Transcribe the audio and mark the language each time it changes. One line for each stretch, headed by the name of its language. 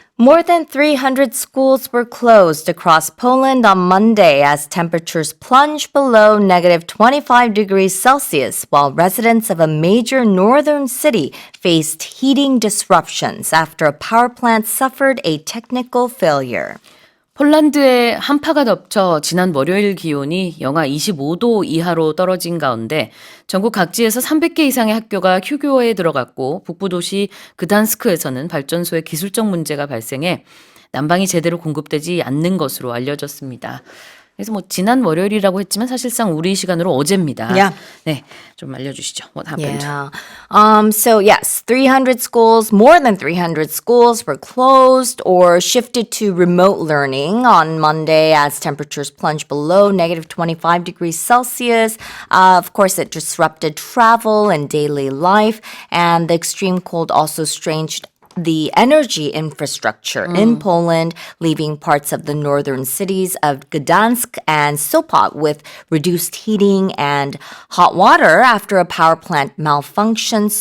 English: More than 300 schools were closed across Poland on Monday as temperatures plunged below negative 25 degrees Celsius, while residents of a major northern city faced heating disruptions after a power plant suffered a technical failure.
Korean: 폴란드의 한파가 덮쳐 지난 월요일 기온이 영하 25도 이하로 떨어진 가운데 전국 각지에서 300개 이상의 학교가 휴교에 들어갔고 북부 도시 그단스크에서는 발전소에 기술적 문제가 발생해 난방이 제대로 공급되지 않는 것으로 알려졌습니다. 그래서 지난 월요일이라고 했지만 사실상 우리 시간으로 어제입니다.
English: Yeah.
Korean: 네, 좀 알려주시죠.
English: What happened? Yeah. So yes, 300 schools, more than 300 schools were closed or shifted to remote learning on Monday as temperatures plunged below negative 25 degrees Celsius. Of course, it disrupted travel and daily life, and the extreme cold also strained the energy infrastructure in Poland, leaving parts of the northern cities of Gdansk and Sopot with reduced heating and hot water after a power plant malfunctioned.